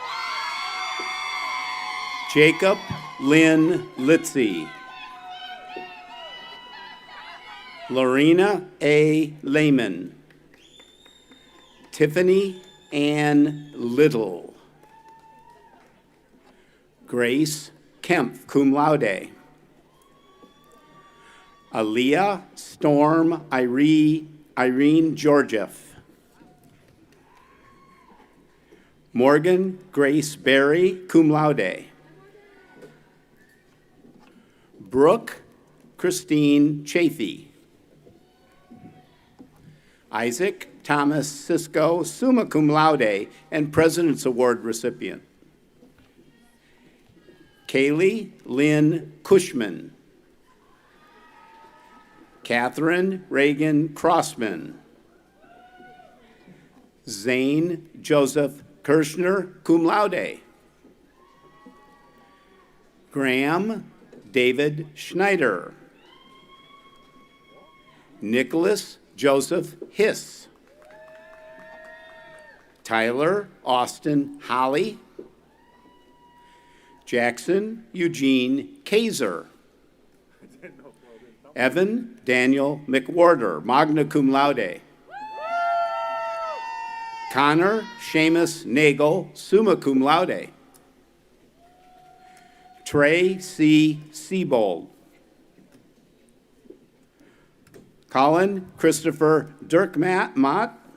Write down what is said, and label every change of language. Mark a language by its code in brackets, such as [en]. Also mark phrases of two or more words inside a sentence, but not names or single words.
[en] Jacob Lynn Litzy. Lorena A. Lehman. Tiffany Ann Little. Grace Kempf, [la] cum laude. [en] Aaliyah Storm Irene Georgieff. Morgan Grace Berry, [la] cum laude. [en] Brooke Christine Chafee. Isaac Thomas Cisco, [la] summa cum laude, [en] and President's Award recipient. Kaylee Lynn Cushman. Catherine Reagan Crossman. Zane Joseph Kirshner, [la] cum laude. [en] Graham David Schneider. Nicholas Joseph Hiss. Tyler Austin Holly. Jackson Eugene Kaiser. Evan Daniel McWhorter, [la] magna cum laude. [en] Connor Seamus Nagel, [la] summa cum laude. [en] Trey C. Siebold. Colin Christopher Dirkmatt.